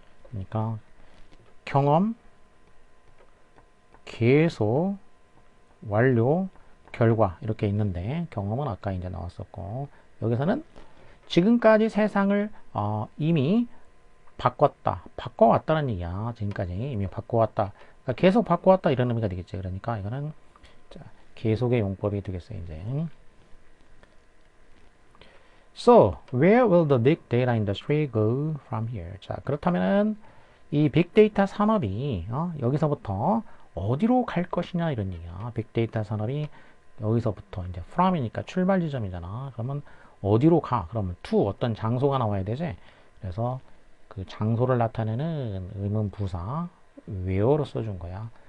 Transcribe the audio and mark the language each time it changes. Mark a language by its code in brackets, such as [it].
[ko] 그러니까 경험, 계속, 완료, 결과 이렇게 있는데 경험은 아까 이제 나왔었고 여기서는 지금까지 세상을 이미 바꿔왔다는 얘기야. 지금까지 이미 바꿔왔다. 그러니까 계속 바꿔왔다 이런 의미가 되겠지. 그러니까 이거는 자, 계속의 용법이 되겠어요. 이제. [en] So, where will the big data industry go from here? [ko] 자, 그렇다면은 이 빅데이터 산업이 여기서부터 어디로 갈 것이냐 이런 얘기야. 빅데이터 산업이 여기서부터 이제 from이니까 출발 지점이잖아. 그러면 어디로 가? 그러면 to 어떤 장소가 나와야 되지. 그래서 그 장소를 나타내는 의문 부사 where로 써준 거야.